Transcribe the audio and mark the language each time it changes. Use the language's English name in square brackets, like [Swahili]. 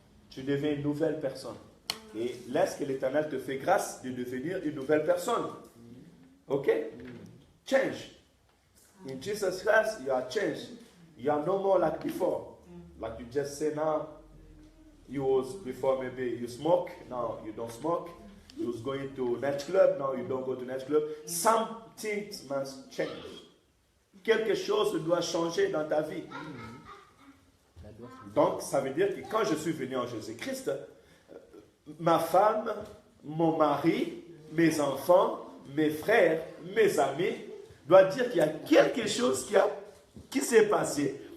[French] Tu deviens une nouvelle personne. Et laisse que l'Éternel te fait grâce de devenir une nouvelle personne. Ok? Change. [English] In Jesus Christ, you are changed. You are no more like before. Like you just say now, you was before maybe you smoke, now you don't smoke. You was going to nightclub, now you don't go to nightclub. Something must change. [French] Quelque chose doit changer dans ta vie. Donc, ça veut dire que quand je suis venu en Jésus-Christ, ma femme, mon mari, mes enfants, mes frères, mes amis, doivent dire qu'il y a quelque chose qui s'est passé.